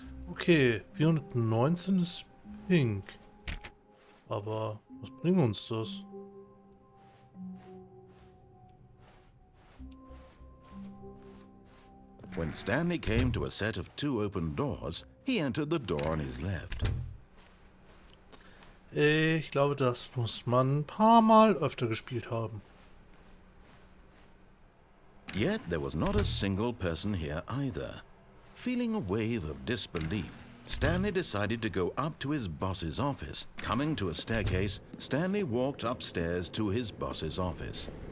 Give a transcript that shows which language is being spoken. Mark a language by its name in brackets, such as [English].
[German] okay, 419 ist pink. Aber was bringt uns das? [English] When Stanley came to a set of 2 open doors, he entered the door on his left. [German] Ich glaube, das muss man ein paar Mal öfter gespielt haben. [English] Yet there was not a single person here either. Feeling a wave of disbelief, Stanley decided to go up to his boss's office. Coming to a staircase, Stanley walked upstairs to his boss's office.